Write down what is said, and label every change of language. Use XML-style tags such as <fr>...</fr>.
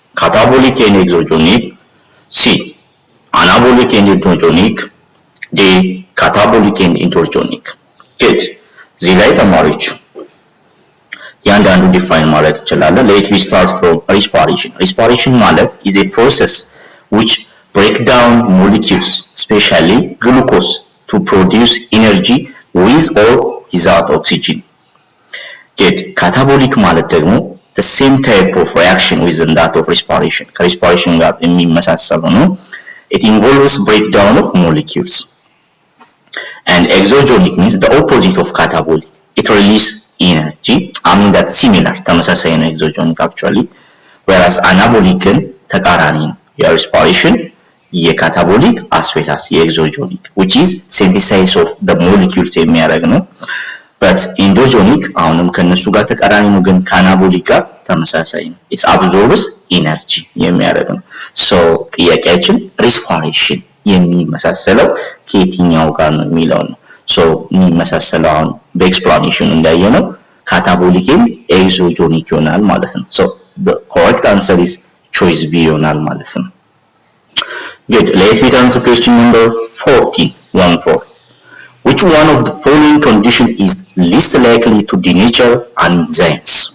<en>Catabolic and exogenic. C. Anabolic and endogenic. D. Catabolic and endogenic. Good.</en> <am>እዚህ ላይ ተማሪዎች ያንዳንዱ ዲፋይን ማለት እንችላለን።</am> <en>Let me start from respiration. Respiration</en> <am>ማለት</am> <en>is a process which break down molecules, especially glucose, to produce energy with or without oxygen. Good. Catabolic</en> <am>ማለት ደግሞ</am> <en>the same type of reaction within that of respiration.</en> <am>ከrespiration ጋር የሚመሳሰሉ ነው።</am> <en>It involves breakdown of molecules. And exogenic means the opposite of catabolic. It releases energy. I mean that's similar.</en> <am>ተመሳሳይ ነው</am> <en>exogenic actually. Whereas anabolic</en> <am>ተቃራኒ ነው።</am> <en>የrespiration የcatabolic as well as የexogenic, which is synthesis of the molecules</en> <am>የሚያደርግ ነው. But endogenic አሁንም ከነሱ ጋር ተቃራኒ ነው ግን ከአናቦሊክ ጋር ተመሳሳይ ነው.</am> <en>It absorbs energy</en> <am>የሚያደርግ ነው. So ጥያቄያችን respiration የሚመሳሰለው ከየትኛው ጋር ነው የሚለው ነው. So የሚመሳሰለው አሁን በኤክስፕላኔሽኑ እንዳየነው ካታቦሊክ and exogenic ይሆናል ማለት ነው.</am> <en>So the correct answer is choice B</en> <am>ይሆናል ማለት ነው.</am> <en>Good. Let me turn to question number 14. 1-4. Which one of the following condition is least likely to denature an enzymes?</en>